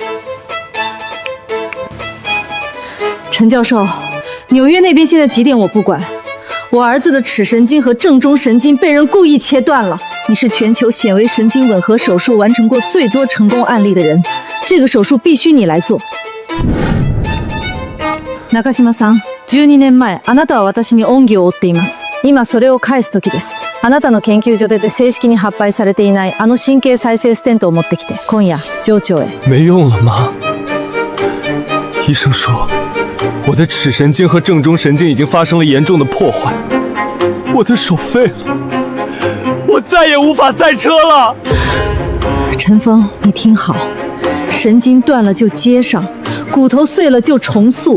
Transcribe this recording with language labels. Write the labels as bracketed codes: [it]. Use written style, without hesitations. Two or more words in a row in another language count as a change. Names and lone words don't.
[zh] 陈教授，纽约那边现在几点我不管，我儿子的尺神经和正中神经被人故意切断了。你是全球显微神经吻合手术完成过最多成功案例的人，这个手术必须你来做。 [ja] 中島さん、12年前、あなたは私に恩義を負っています。今それを返す時です。あなたの研究所で正式に発売されていないあの神経再生ステントを持ってきて、今夜上長へ。 [zh] 没用了，妈。医生说，我的尺神经和正中神经已经发生了严重的破坏，我的手废了，我再也无法赛车了。陈峰，你听好，神经断了就接上，骨头碎了就重塑。